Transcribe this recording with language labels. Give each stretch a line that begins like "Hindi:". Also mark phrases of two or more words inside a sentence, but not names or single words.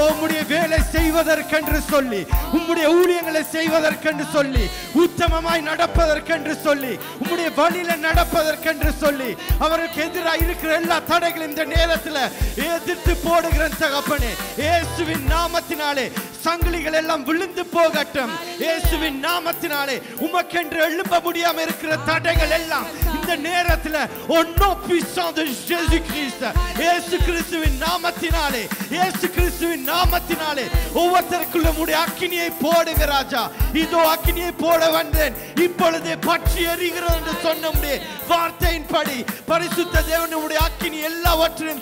Tamil: உம்முடைய வேலை செய்வதற்கென்று சொல்லி உம்முடைய ஊழியங்களை செய்வதற்கென்று சொல்லி உத்தமமாய் நடப்பதற்கென்று சொல்லி உம்முடைய வழியில நடப்பதற்கென்று சொல்லி அவருக்கு எதிராக இருக்கிற எல்லா தடைகளும் இந்த நேரத்தில் எதிர்த்து போடுகிற தகப்பனே இயேசுவின் நாமத்தினாலே சங்கிலிகள் எல்லாம் விழுந்து போகட்டும் இயேசுவின் நாமத்தினாலே உமக்கென்று எழும்ப முடியாம இருக்கிற தடைகள் எல்லாம் இந்த நேரத்தில்
French: au nom puissant de Jésus Christ
Tamil: இயேசு கிறிஸ்துவின் நாமத்தினாலே இயேசு கிறிஸ்துவின் நாமத்தினாலே ஒவ்வொருத்தருக்குள்ள உம்முடைய அக்கினியை போடுங்க ராஜா இதோ அக்கினியை போட வந்தேன் இப்பொழுதே பற்றி எரிகிறது என்று சொன்ன உம்முடைய வார்த்தையின்படி பரிசுத்த தேவன் உம்முடைய அக்கினி எல்லாவற்றையும்